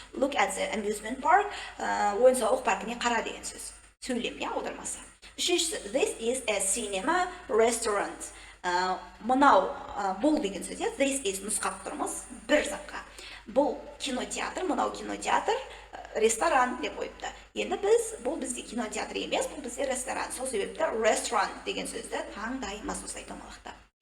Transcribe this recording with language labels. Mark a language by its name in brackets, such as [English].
[English] Look at the amusement park, [Kazakh] ойын-сауық паркіне қара деген сөз. Сөйлем, иә, аудармасы. [English] Үшіншісі, this is a cinema restaurant. [Kazakh] Мынау, бұл деген сөз, this is нұсқап тұрмыз бір затқа. Бұл кинотеатр, мынау кинотеатр, ресторан деп қойыпты. Енді бұл бізде кинотеатр емес, бұл бізде ресторан. Сол себепті restaurant деген сөзді таңдаймыз осылай домалақта.